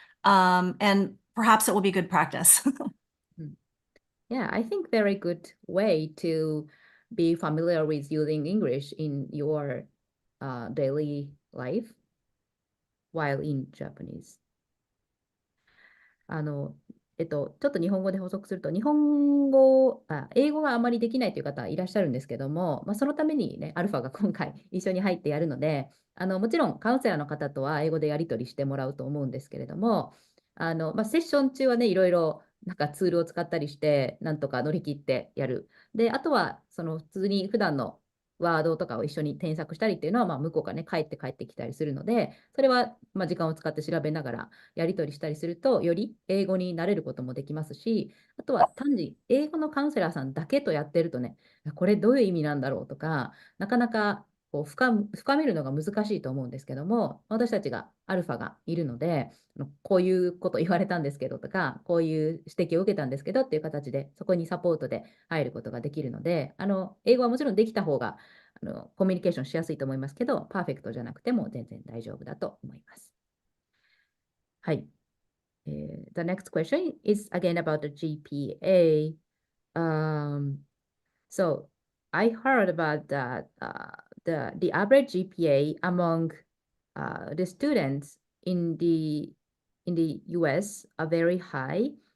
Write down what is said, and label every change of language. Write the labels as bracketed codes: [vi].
[en] And perhaps it will be good practice. Yeah, I think very good way to be familiar with using English in your daily life while in Japanese. [ja] ちょっと日本語で補足すると、英語があまりできないという方いらっしゃるんですけども、そのためにね、アルファが今回一緒に入ってやるので、もちろんカウンセラーの方とは英語でやり取りしてもらうと思うんですけれども、セッション中はね、いろいろなんかツールを使ったりして、なんとか乗り切ってやる。で、あとは、普通に普段のワードとかを一緒に添削したりっていうのは、向こうがね、帰ってきたりするので、それは、時間を使って調べながらやり取りしたりすると、より英語に慣れることもできますし、あとは単に英語のカウンセラーさんだけとやってるとね、これどういう意味なんだろうとか、なかなかこう深めるのが難しいと思うんですけども、私たちがアルファがいるので、こういうこと言われたんですけどとか、こういう指摘を受けたんですけどっていう形で、そこにサポートで入ることができるので、英語はもちろんできた方がコミュニケーションしやすいと思いますけど、パーフェクトじゃなくても全然大丈夫だと思います。はい。 [en] The next question is again about the GPA. So I heard about that the average GPA among the students in the US are very high.